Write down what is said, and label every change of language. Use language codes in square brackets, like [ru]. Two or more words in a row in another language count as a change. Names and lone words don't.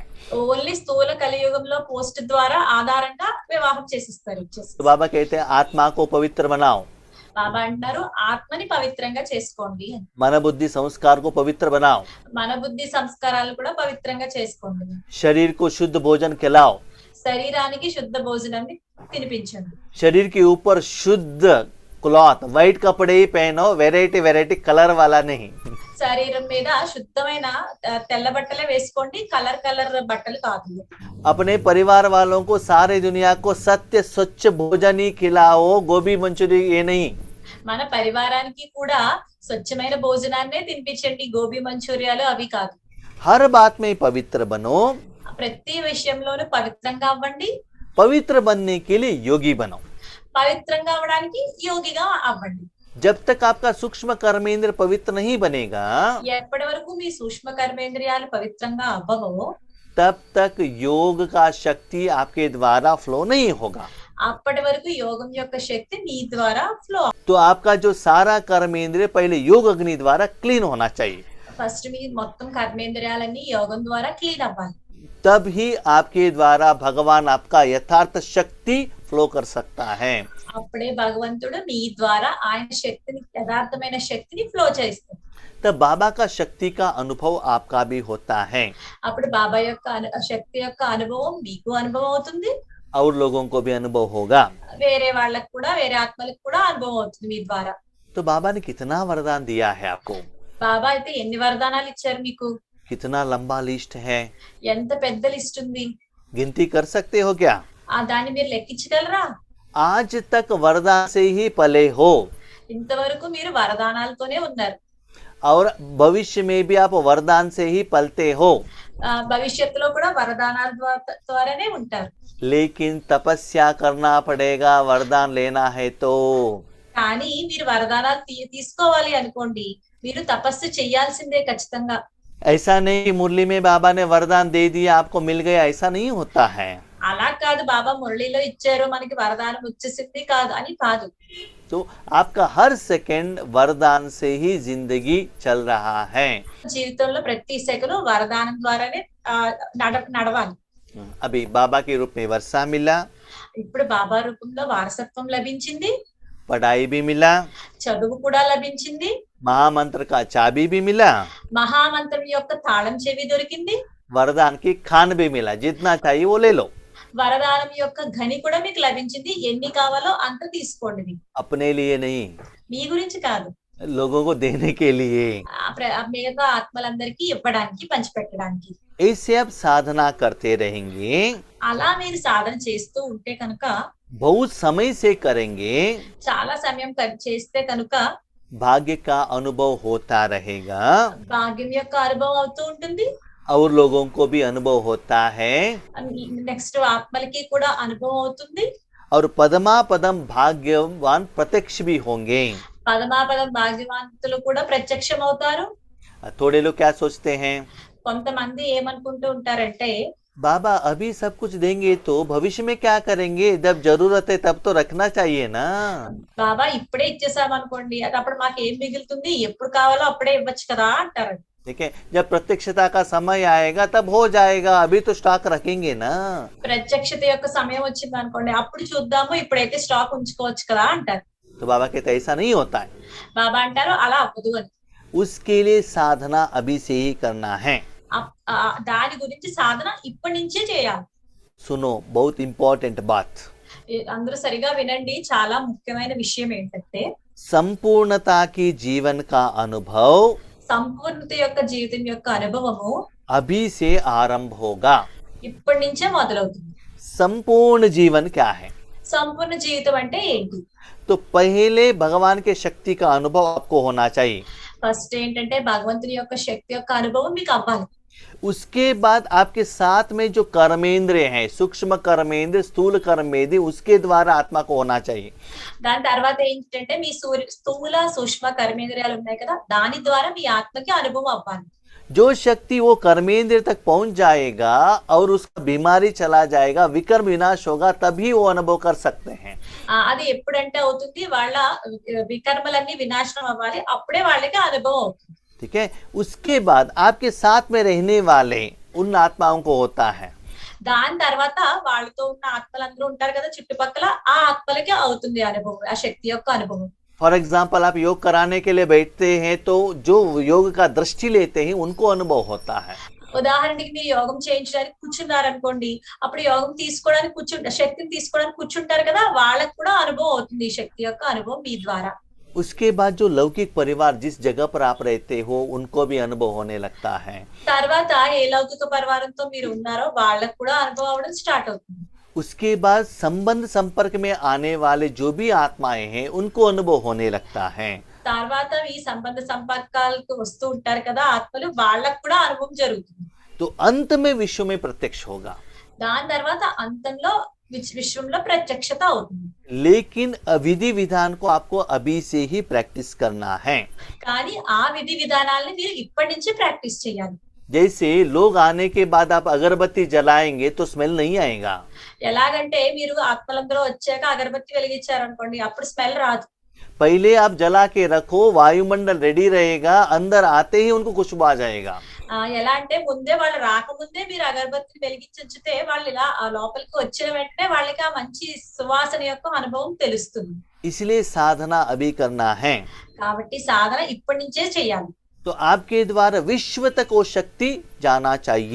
[te] ఓన్లీ స్థూల కలియుగంలో పోస్ట్ ద్వారా ఆధారంగా వివాహం చేసిస్తారు. [hi] तो बाबा कहते हैं आत्मा को पवित्र बनाओ, [te] బాబా అంటారు ఆత్మని పవిత్రంగా చేసుకోండి. [hi] मन बुद्धि संस्कार को पवित्र बनाओ, [te] మన బుద్ధి సంస్కారాలు కూడా పవిత్రంగా చేసుకోండి. [hi] शरीर को शुद्ध भोजन खिलाओ, [te] శరీరానికి శుద్ధ భోజనాన్ని తినిపించండి. [hi] शरीर के ऊपर शुद्ध [en] cloth white [hi] कपड़े ही पहनो, [en] variety variety color [hi] वाला नहीं। [te] శరీరం మీద శుద్ధమైన తెల్ల బట్టలే వేసుకోండి, కలర్ బట్టలు కాదు. [hi] अपने परिवार वालों को सारे दुनिया को सत्य स्वच्छ भोजन ही खिलाओ, गोभी मंचूरी ये नहीं। [te] మన పరివారానికి కూడా స్వచ్ఛమైన భోజనాన్నే తినిపించండి, గోబీ మంచూరియాలు అవి కాదు. [hi] हर बात में पवित्र बनो, [te] ప్రతి విషయంలోనూ పవిత్రంగా అవ్వండి. [hi] पवित्र बनने के लिए योगी बनो। [te] పవిత్రంగా అవ్వడానికి యోగిగా అవ్వండి. [hi] जब तक आपका सूक्ष्म कर्मेंद्र पवित्र नहीं बनेगा [te] ఎప్పటి వరకు మీ సూక్ష్మ కర్మేంద్రియాలు పవిత్రంగా అవ్వవో [hi] तब तक योग का शक्ति आपके द्वारा फ्लो नहीं होगा। [te] అప్పటి వరకు యోగం యొక్క శక్తి మీ ద్వారా ఫ్లో. [hi] तो आपका जो सारा कर्मेंद्र पहले योग अग्नि द्वारा क्लीन होना चाहिए, [te] ఫస్ట్ మీ మొత్తం కర్మేంద్రియాలన్నీ యోగం ద్వారా క్లీన్ అవ్వాలి. [hi] तब ही आपके द्वारा भगवान आपका यथार्थ शक्ति फ्लो कर सकता है। [te] అప్పుడే భగవంతుడు మీ ద్వారా ఆయన శక్తిని, యథార్థమైన శక్తిని ఫ్లో చేస్తాడు. [hi] तब बाबा का शक्ति का अनुभव आपका भी होता है [te] అప్పుడు బాబా యొక్క శక్తి యొక్క అనుభవం మీకు అనుభవం అవుతుంది, [hi] और लोगों को भी अनुभव होगा। [te] వేరే వాళ్ళకు కూడా, వేరే ఆత్మలకు కూడా అనుభవం అవుతుంది మీ ద్వారా. [hi] तो बाबा ने कितना वरदान दिया है आपको, [te] బాబా అయితే ఎన్ని వరదానాలు ఇచ్చారు మీకు, [hi] कितना लंबा लिस्ट है, [te] ఎంత పెద్ద లిస్ట్ ఉంది. [hi] गिनती कर सकते हो क्या? [te] దాన్ని మీరు లెక్కించగలరా? [hi] आज तक वरदान से ही पले हो [te] ఇంతవరకు మీరు వరదానాలతోనే ఉన్నారు. [hi] और भविष्य में भी आप वरदान से ही पलते हो, [te] భవిష్యత్తులో కూడా వరదానాల ద్వారానే ఉంటారు. [hi] लेकिन तपस्या करना पड़ेगा वरदान लेना है तो। [te] కానీ మీరు వరదానాలు తీసుకోవాలి అనుకోండి, మీరు తపస్సు చెయ్యాల్సిందే ఖచ్చితంగా. [hi] ऐसा नहीं कि मुरली में बाबा ने वरदान दे दिया आपको मिल गया, ऐसा नहीं होता है। [te] అలా కాదు, బాబా మురళిలో ఇచ్చారు మనకి వరదానం వచ్చేసింది కాదు అని కాదు. [hi] तो आपका हर सेकंड वरदान से ही जिंदगी चल रहा है। [te] జీవితంలో ప్రతి సెకను వరదానం ద్వారానే నడవాలి. [hi] अभी बाबा के रूप में वर्षा मिला, [te] ఇప్పుడు బాబా రూపంలో వారసత్వం లభించింది, [hi] पढ़ाई भी मिला, [te] చదువు కూడా లభించింది, [hi] महामंत्र का चाबी भी मिला, [te] మహామంత్రం యొక్క తాళం చెవి దొరికింది, [hi] वरदान की खान भी मिला। जितना चाहिए वो ले लो, [te] వరదానం యొక్క ఘని కూడా మీకు లభించింది. ఎన్ని కావాలో అంత తీసుకోండి. [hi] अपने लिए नहीं। [te] మీ గురించి కాదు, [hi] लोगों को देने के लिए। [te] మిగతా ఆత్మలందరికీ ఇవ్వడానికి పంచిపెట్టడానికి. [hi] ऐसे आप साधना करते रहेंगे, [te] అలా మీరు సాధన చేస్తూ ఉంటే కనుక, [hi] बहुत समय से करेंगे, [te] చాలా సమయం చేస్తే కనుక [hi] भाग्य का अनुभव होता रहेगा [te] భాగ్యం యొక్క అనుభవం అవుతూ ఉంటుంది. [hi] और लोगों को भी अनुभव होता है [te] నెక్స్ట్ ఆత్మలకి కూడా అనుభవం అవుతుంది. [hi] और पदमापदम भाग्यवान प्रत्यक्ष भी होंगे। [te] పదమాపదం భాగ్యవంతులు కూడా ప్రత్యక్షం అవుతారు. [hi] थोड़े लोग क्या सोचते हैं, [te] కొంతమంది ఏమనుకుంటూ ఉంటారంటే, [hi] बाबा अभी सब कुछ देंगे तो भविष्य में क्या करेंगे, जब जरूरत है तब तो रखना चाहिए ना। [te] బాబా ఇప్పుడే ఇచ్చేసాం అనుకోండి, అది అప్పుడు మాకు ఏం మిగులుతుంది, ఎప్పుడు కావాలో అప్పుడే ఇవ్వచ్చు కదా అంటారు. [hi] ठीक है, जब प्रत्यक्षता का समय आएगा तब हो जाएगा, अभी तो स्टॉक रखेंगे ना। [te] ప్రత్యక్షత యొక్క సమయం వచ్చింది అనుకోండి, అప్పుడు చూద్దాము, ఇప్పుడైతే స్టాక్ ఉంచుకోవచ్చు కదా అంటారు. [hi] तो बाबा कहते ऐसा नहीं होता है, [te] బాబా అంటారు అలా అవ్వదు అని. [hi] उसके लिए साधना अभी से ही करना है। [te] దాని గురించి సాధన ఇప్పటి నుంచే చేయాలి. [hi] सुनो बहुत इंपॉर्टेंट बात, [te] అందరూ సరిగా వినండి, చాలా ముఖ్యమైన విషయం ఏంటంటే, [hi] संपूर्णता की जीवन का अनुभव [te] సంపూర్ణత యొక్క జీవితం యొక్క అనుభవము [hi] अभी से आरंभ होगा। [te] ఇప్పటి నుంచే మొదలవుతుంది. [hi] संपूर्ण जीवन क्या है, [te] సంపూర్ణ జీవితం అంటే ఏంటి? [hi] तो पहले भगवान के शक्ति का अनुभव आपको होना चाहिए। [te] ఫస్ట్ ఏంటంటే భగవంతుని యొక్క శక్తి యొక్క అనుభవం మీకు అవ్వాలి. [hi] उसके बाद आपके साथ में जो कर्मेंद्रिय हैं, सूक्ष्म कर्मेंद्र, स्थूल कर्मेंद्र, उसके द्वारा आत्मा को होना चाहिए। [te] దాని తర్వాత ఏంటంటే మీ స్థూల సూక్ష్మ కర్మేంద్రియాలు ఉన్నాయి కదా, దాని ద్వారా మీ ఆత్మకి అనుభవం అవ్వాలి. [hi] जो शक्ति वो कर्मेंद्र तक पहुंच जाएगा और उसका बीमारी चला जाएगा, विकर्म विनाश होगा, तभी वो अनुभव कर सकते हैं। [te] అది ఎప్పుడంటే అవుతుంది, వాళ్ళ వికర్మలన్నీ వినాశనం అవ్వాలి, అప్పుడే వాళ్ళకి అనుభవం అవుతుంది. [hi] ठीक है, उसके बाद आपके साथ में रहने वाले उन आत्माओं को होता है। [te] దాని తర్వాత వాళ్ళతో ఉన్న ఆత్మలందరూ ఉంటారు కదా చుట్టుపక్కల, ఆ ఆత్మలకి అవుతుంది అనుభవం, ఆ శక్తి యొక్క అనుభవం. [en] for example [hi] आप योग कराने के लिए बैठते हैं तो जो योग का दृष्टि लेते हैं उनको अनुभव होता है। [te] ఉదాహరణకి మీరు యోగం చేయించడానికి కూర్చున్నారు అనుకోండి, అప్పుడు యోగం తీసుకోవడానికి శక్తిని తీసుకోవడానికి కూర్చుంటారు కదా, వాళ్ళకు కూడా అనుభవం అవుతుంది, ఈ శక్తి యొక్క అనుభవం మీ ద్వారా. [hi] उसके बाद जो लौकिक परिवार जिस जगह पर आप रहते हो उनको भी अनुभव होने लगता है। [te] తర్వాత ఏ లౌకిక పరివారంతో మీరు ఉన్నారో వాళ్ళకు కూడా అనుభవం అవడం స్టార్ట్ అవుతుంది. [hi] उसके बाद संबंध संपर्क में आने वाले जो भी आत्माएं हैं उनको अनुभव होने लगता है। [te] తర్వాత ఈ సంబంధ సంపర్కాలకు వస్తూ ఉంటారు కదా ఆత్మలు, వాళ్ళకు కూడా అనుభవం జరుగుతుంది. [hi] तो अंत में विश्व में प्रत्यक्ष होगा, [te] దాని తర్వాత అంతంలో విశ్వంలో ప్రత్యక్షత అవుతుంది. [hi] लेकिन विधि विधान को आपको अभी से ही प्रैक्टिस करना है। [te] కానీ ఆ విధి విధానాలను మీరు ఇప్పటి నుంచి ప్రాక్టీస్ చేయాలి. [hi] जैसे लोग आने के बाद आप अगरबत्ती जलाएंगे तो स्मेल नहीं आएगा। [te] ఎలాగంటే మీరు ఆత్మలందరూ వచ్చాక అగరబత్తి వెలిగించారనుకోండి, అప్పుడు స్మెల్ రాదు. [hi] पहले आप जला के रखो, वायुमंडल रेडी रहेगा, अंदर आते ही उनको खुशबू आ जाएगा। [te] ఎలా అంటే ముందే వాళ్ళు రాకముందే మీరు అగరబత్తిని వెలిగించి ఉంచితే, వాళ్ళు ఇలా ఆ లోపలికి వచ్చిన వెంటనే వాళ్ళకి ఆ మంచి సువాసన యొక్క అనుభవం తెలుస్తుంది. [hi] इसलिए साधना अभी करना है। [te] కాబట్టి సాధన ఇప్పటి నుంచే చేయాలి. [hi] तो आपके द्वारा विश्व तक वो शक्ति जाना चाहिए।